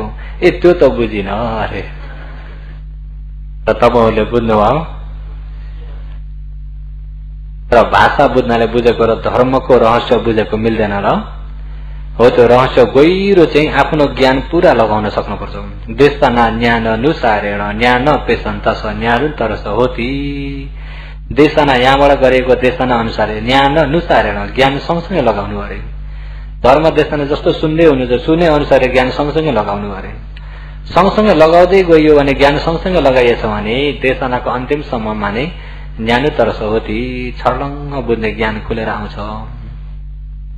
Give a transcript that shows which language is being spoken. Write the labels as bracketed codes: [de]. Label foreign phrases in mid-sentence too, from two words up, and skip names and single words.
[ne] ए त्यो त बुझिन अरे। त तपाईहरुले बुझ्नुभयो? र भाषा बुझ्नाले बुझेको र धर्मको रहस्य बुझेको मिल्दैन र? हो त्यो रहस्य गहिरो चाहिँ आफ्नो ज्ञान पूरा लगाउन सक्नुपर्छ। [pi] देशना ज्ञान अनुसारेण ज्ञान पेशन्त स ज्ञानुतरस होती। [ne] देशना यहाँबाट गरेको देशना अनुसार [pi] ज्ञान अनुसारेण ज्ञान [ne] सँगसँगै लगाउनु अरे। धर्म देशना जस्तो सुन्दै हुनुहुन्छ सुने अनुसार ज्ञान सँगसँगै लगाउनु अरे। सँगसँगै लगाउँदै गइयो भने ज्ञान सँगसँगै लगाइएछ भने देशनाको अन्तिम सम्ममा नै [pi] ज्ञानुतरस होती [ne] छर्लङ्ग बुझ्ने ज्ञान खुलेर आउँछ।